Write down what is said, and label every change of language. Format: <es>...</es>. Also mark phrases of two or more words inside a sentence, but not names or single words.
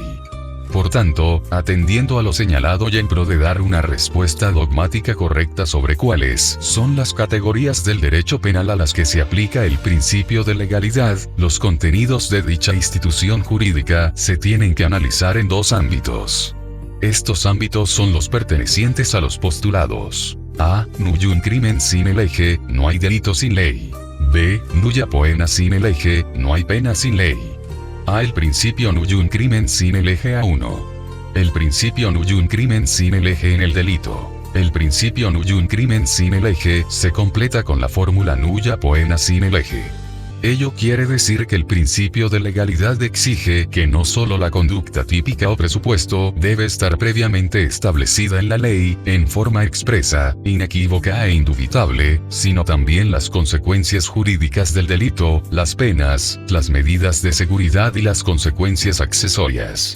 <es>Por tanto, atendiendo a lo señalado y en pro de dar una respuesta dogmática correcta sobre cuáles son las categorías del derecho penal a las que se aplica el principio de legalidad, los contenidos de dicha institución jurídica se tienen que analizar en dos ámbitos. Estos ámbitos son los pertenecientes a los postulados: A.</es> <la>Nullum crimen sine lege,</la> <es>no hay delito sin ley. B.</es> <la>Nulla poena sine lege,</la> <es>no hay pena sin ley. A. El principio</es> <la>nullum crimen sine lege</la> <es>A1. El principio</es> <la>nullum crimen sine lege</la> <es>en el delito. El principio</es> <la>nullum crimen sine lege</la> <es>se completa con la fórmula</es> <la>nulla poena sine lege.</la> <es>Ello quiere decir que el principio de legalidad exige que no solo la conducta típica o presupuesto debe estar previamente establecida en la ley, en forma expresa, inequívoca e indubitable, sino también las consecuencias jurídicas del delito, las penas, las medidas de seguridad y las consecuencias accesorias.</es>